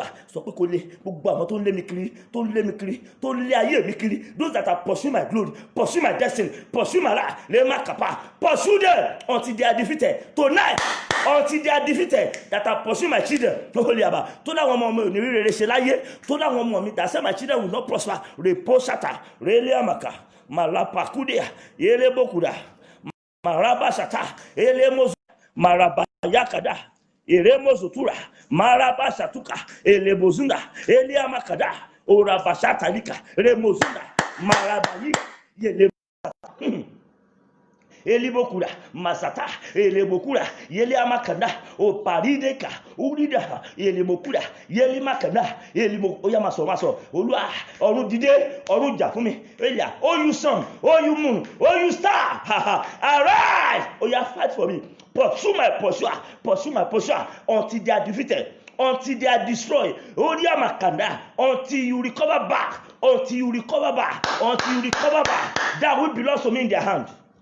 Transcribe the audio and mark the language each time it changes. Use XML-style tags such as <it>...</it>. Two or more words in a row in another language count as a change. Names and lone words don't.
<en>So those that are pursuing my glory, pursue my destiny, pursue my life, pursue them until they are defeated. Tonight, until they are defeated, that are pursuing my children. That say my children will not prosper. Reposata, Reliamaka, Malapakudia, Yerebokuda, Marabasata, Elemos. Marabayakada, Eremozutura, Marabasatuka, Elebozunda, Eliamakada, Orabashatalika, Remozunda, Marabayi, elibokura masata elebokura yele amakanda o parideka urida elebokura yele makanda elimo oya maso</en> <yo>Olúwa ọ̀run dìde ọ̀run jà fún mi</yo> <en>elia oh you sun oh you moon oh you star arise oya fight for me pursue my pursuer until they are defeated, until they are destroyed. Oya makanda until you recover back that which belongs to me in their hand.</en>